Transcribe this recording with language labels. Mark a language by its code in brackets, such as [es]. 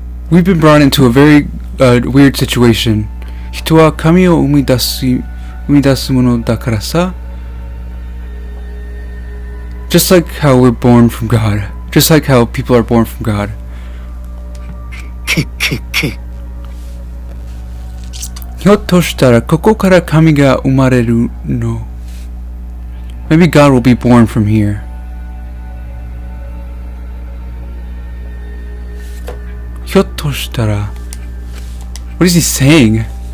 [en] We've been brought into a very weird situation. [ja] 人は神を生み出すものだからさ。 [en] Just like how we're born from God. Just like how people are born from God. [ja] ひょっとしたらここから神が生まれるの。 [en] Maybe God will be born from here. [ja] ひょっとしたら [en] What is he saying?